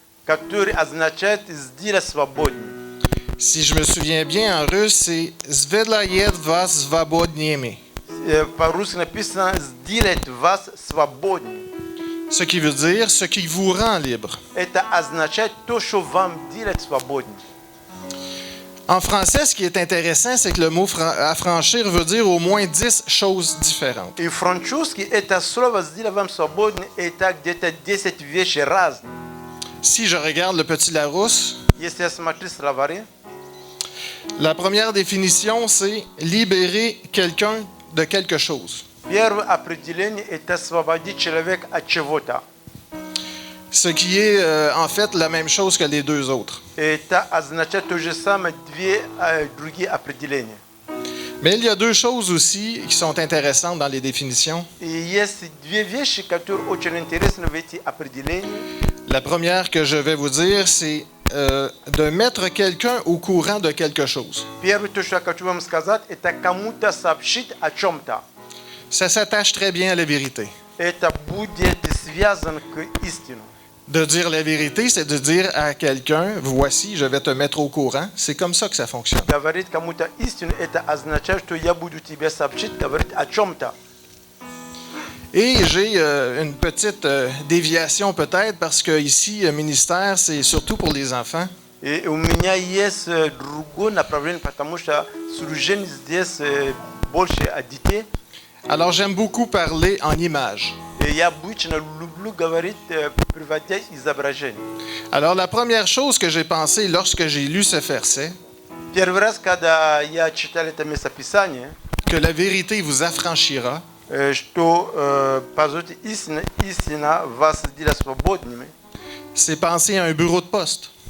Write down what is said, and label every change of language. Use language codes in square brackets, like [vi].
[ru] который означает «сделать свободным». [fr] Si je me souviens bien, en russe, c'est [ru] Svedlayet vas svobodniemi. По-русски написано «сделать вас свободным». [fr] Ce qui veut dire ce qui vous rend libre. [ru] Это означает то, что вам делает свободным. [fr] En français, ce qui est intéressant, c'est que le mot affranchir veut dire au moins 10 choses différentes. [ru] И французский это слово «сделать вам свободным» это где-то 10 вещей разных. [fr] Si je regarde le petit Larousse, [ru] Если я смотрю словари, [fr] la première définition, c'est libérer quelqu'un de quelque chose. [ru] первое определение это освободить человека от чего-то. [fr] Ce qui est en fait la même chose que les deux autres. [ru] Это означает то же самое другие определения. [fr] Mais il y a deux choses aussi qui sont intéressantes dans les définitions. [ru] И есть две вещи, которые очень интересны в этих определениях. [fr] La première que je vais vous dire, c'est de mettre quelqu'un au courant de quelque chose. [ru] Первое, то, что я хочу вам сказать, это кому-то сообщить о чем-то. [fr] Ça s'attache très bien à la vérité. [ru] это будет связано к истину. [fr] De dire la vérité, c'est de dire à quelqu'un, voici, je vais te mettre au courant. C'est comme ça que ça fonctionne. [ru] Говорить кому-то истину, это означает, что я буду тебе сообщить, говорить о чем-то. [fr] Et j'ai une petite déviation peut-être, parce que ici, ministère, c'est surtout pour les enfants. [ru] И у меня есть другое направление, потому что служение здесь больше о детей. [fr] Alors j'aime beaucoup parler en images. [ru] И я обычно люблю говорить, приводя изображение. [fr] Alors la première chose que j'ai pensée lorsque j'ai lu ce verset, [ru] Первый раз, когда я читал это местописание, [fr] que la vérité vous affranchira, [ru] что по сути истина вас сделает свободными, [fr] c'est penser à un bureau de poste.